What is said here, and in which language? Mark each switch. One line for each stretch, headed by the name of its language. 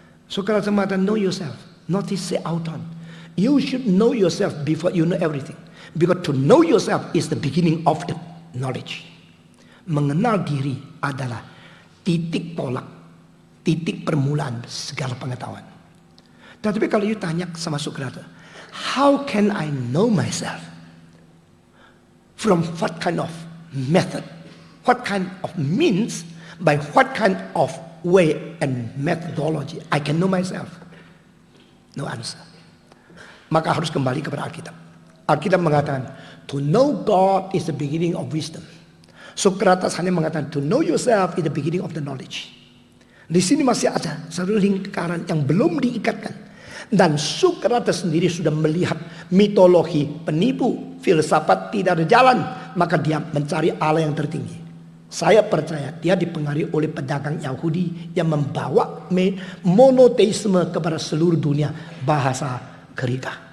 Indonesian: Sokrates mengatakan,
English: know yourself, not to say out on. You should know yourself before you know everything. Because to know yourself is the beginning of the knowledge.
Indonesian: Mengenal diri adalah titik tolak, titik permulaan segala pengetahuan. Tetapi kalau you tanya sama Sokrates,
English: how can I know myself? From what kind of method? What kind of means? By what kind of way and methodology I can know myself? No answer.
Indonesian: Maka harus kembali kepada Alkitab. Alkitab mengatakan,
English: to know God is the beginning of wisdom.
Indonesian: Sokrates hanya mengatakan,
English: to know yourself is the beginning of the knowledge.
Indonesian: Di sini masih ada satu lingkaran yang belum diikatkan. Dan Sokrates sendiri sudah melihat mitologi penipu, filsafat tidak ada jalan, maka dia mencari Allah yang tertinggi. Saya percaya dia dipengaruhi oleh pedagang Yahudi yang membawa monoteisme kepada seluruh dunia, bahasa Gerika.